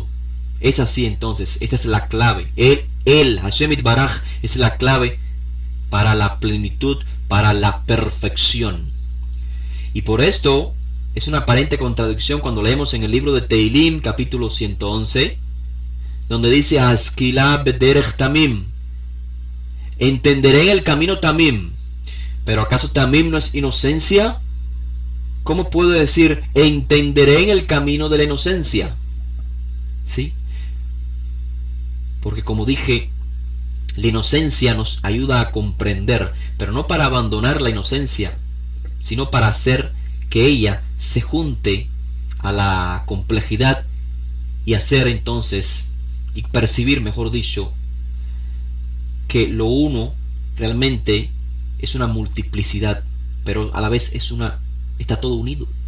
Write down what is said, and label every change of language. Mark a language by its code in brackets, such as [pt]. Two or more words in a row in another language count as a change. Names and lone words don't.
[es] Es así entonces, esta es la clave. Él, [he] השם יתברך, [es] es la clave para la plenitud, para la perfección. Y por esto es una aparente contradicción cuando leemos en el libro de Teilim, capítulo 111, donde dice [he] אשכילה בדרך תמים, [es] entenderé en el camino tamim. Pero ¿acaso tamim no es inocencia? ¿Cómo puedo decir entenderé en el camino de la inocencia? ¿Sí? Porque como dije, la inocencia nos ayuda a comprender, pero no para abandonar la inocencia, sino para hacer que ella se junte a la complejidad y hacer entonces, y percibir, mejor dicho, que lo uno realmente es una multiplicidad, pero a la vez está todo unido.